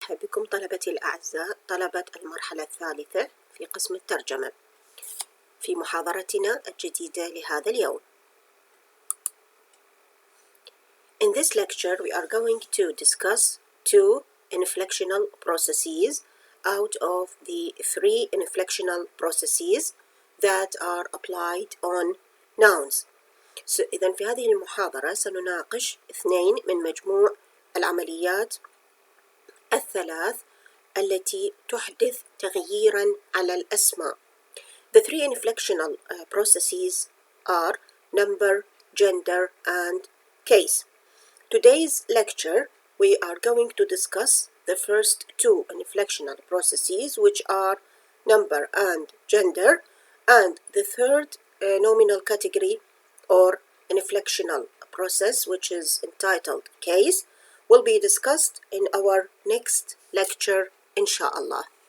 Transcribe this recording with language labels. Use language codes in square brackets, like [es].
[ar] مرحبا بكم طلبتي الأعزاء طلبة المرحلة الثالثة في قسم الترجمة في محاضرتنا الجديدة لهذا اليوم. [en] In this lecture we are going to discuss two inflectional processes out of the three inflectional processes that are applied on nouns. [ar] إذن في هذه المحاضرة سنناقش اثنين من مجموع العمليات الثلاث التي تحدث تغييراً على الأسماء. [en] The three inflectional processes are number, gender, and case. Today's lecture we are going to discuss the first two inflectional processes, which are number and gender, and the third nominal category or inflectional process, which is entitled case, will be discussed in our next lecture, inshallah.